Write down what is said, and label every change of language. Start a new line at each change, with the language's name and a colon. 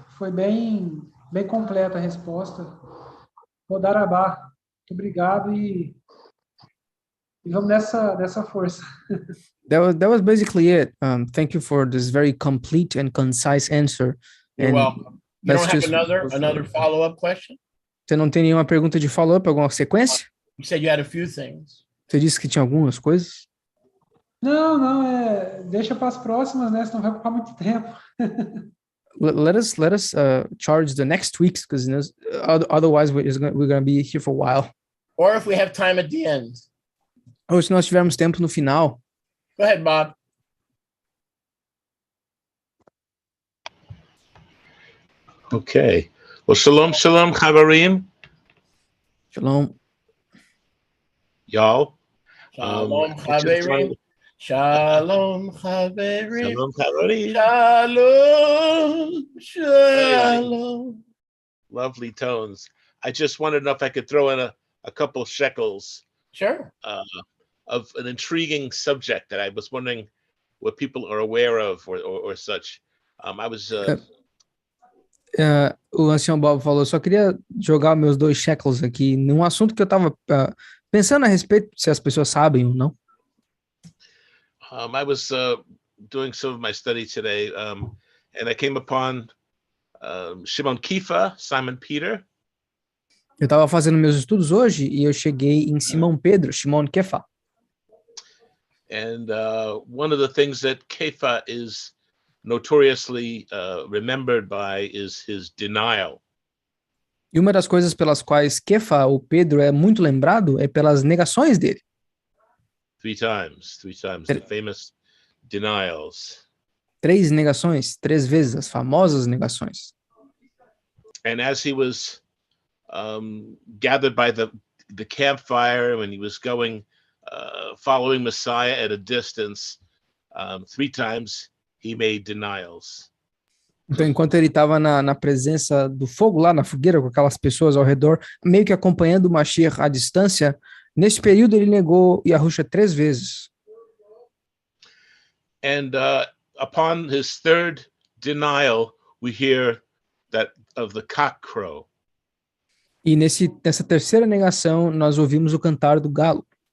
Portuguese: Foi bem completa a resposta. Rodarabá. Muito obrigado e vamos nessa força.
English: That was basically it. Thank you for this very complete and concise answer. You're welcome. You don't have another follow-up question?
Portuguese: Você não tem nenhuma pergunta de follow-up, alguma sequência?
English: You said you had a few things.
Portuguese: Você disse que tinha algumas coisas? Não, deixa para as próximas, né? Senão vai ocupar muito tempo.
English: Let us charge the next weeks, because otherwise we're going to be here for a while. Or if we have time at the end.
Portuguese: Ou se nós tivermos tempo no final.
English: Go ahead, Bob. Okay. Well,
Hebrew: shalom, Chavarim. Shalom.
English: Y'all.
Hebrew: Shalom, Chaverim. Shalom, Chaverim. Shalom, Chaverim. Shalom.
English: Lovely tones. I just wanted to know if I could throw in a couple shekels. Sure. Of an intriguing subject that I was wondering what people are aware of or such. I was...
Portuguese: o ancião Bob falou, só queria jogar meus 2 shekels aqui num assunto que eu estava pensando a respeito, se as pessoas sabem ou não.
English: I was doing some of my study today, and I came upon Shimon Kifa, Simon Peter.
Portuguese: Eu estava fazendo meus estudos hoje e eu cheguei em Simão Pedro, Shimon Kefa.
English: And one of the things that Kefa is notoriously remembered by is his denial.
Portuguese: E uma das coisas pelas quais Kefa, o Pedro, é muito lembrado é pelas negações dele.
English: Three times, the famous denials.
Portuguese: 3 negações, 3 vezes, as famosas negações.
English: And as he was gathered by the campfire, when he was going, following Messiah at a distance, 3 times he made denials.
Portuguese: Então, enquanto ele estava na presença do fogo, lá na fogueira, com aquelas pessoas ao redor, meio que acompanhando o Mashiach à distância, nesse período ele negou Yahusha 3 vezes.
English: And upon his 3rd denial, we hear that of the cock crow.
Portuguese: E nessa terceira negação, nós ouvimos o cantar do galo.